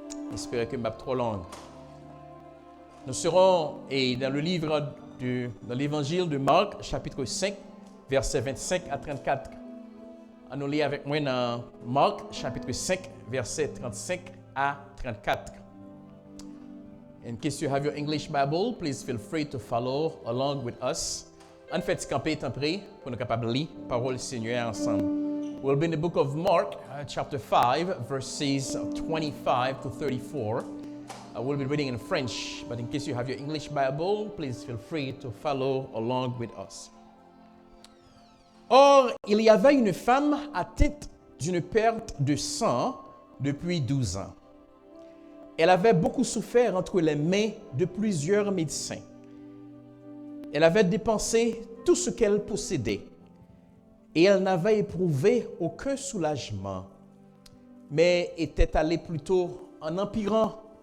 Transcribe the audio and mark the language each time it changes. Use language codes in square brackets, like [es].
[fr] J'espère que je ne vais pas trop long. Nous serons dans le livre dans l'évangile de Marc, chapitre 5, versets 25 à 34. Nous lisons avec moi dans Marc, chapitre 5, versets 35 à 34. [en] In case you have your English Bible, please feel free to follow along with us. [fr] En fait, camper est prêt pour nous capables de lire la parole du Seigneur ensemble. [en] We'll be in the book of Mark, chapter 5, verses 25 to 34. We'll be reading in French, but in case you have your English Bible, please feel free to follow along with us. [fr] Or, il y avait une femme atteinte d'une perte de sang depuis 12 ans. Elle avait beaucoup souffert entre les mains de plusieurs médecins. Elle avait dépensé tout ce qu'elle possédait et elle n'avait éprouvé aucun soulagement, mais était allée plutôt en empirant.